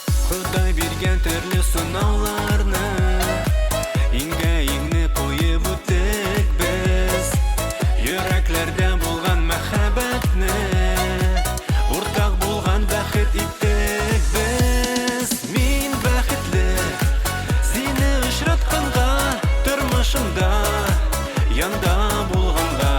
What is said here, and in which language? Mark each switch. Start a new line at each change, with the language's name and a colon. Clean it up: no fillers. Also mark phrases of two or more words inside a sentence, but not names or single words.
Kazakh: Құдай берген түрлі сынауларны иңгә-иңне қойып өттік біз.
Tatar: Йөрәкләрдә булган мәхәббәтне уртак булган бәхет иттек без. Мин бәхетле сине очратканга, тормышымда янда булганга.